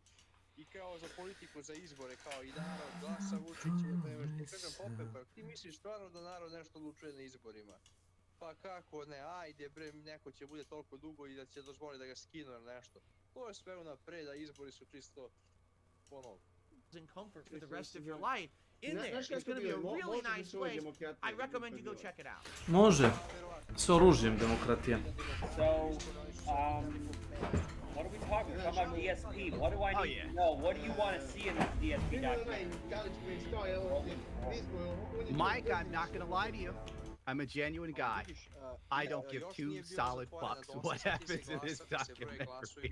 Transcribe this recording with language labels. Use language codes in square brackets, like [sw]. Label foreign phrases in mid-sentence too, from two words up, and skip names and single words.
[sr] I kao za politiku, za izbore, kao i narod glasa Vučića, kažem, Pope, pa ti misliš stvarno da narod nešto odlučuje na izborima? Pa kako ne, ajde bre, neko će bude toliko dugo i da će dozvoliti da ga skinu ili nešto. To je sve unapred, a izbori su čisto, ono... [en] ...and comfort for the rest of your life in there. It's going to be a really nice place. I recommend you go check it out. [sr] Može. S oružjem demokratija. [en] So, what are we talking about? Talking about DSP. What do I need to know? What do you want to see in this DSP document? Mike, I'm not going to lie to you. I'm a genuine guy. I don't give two solid fucks what happens in this documentary.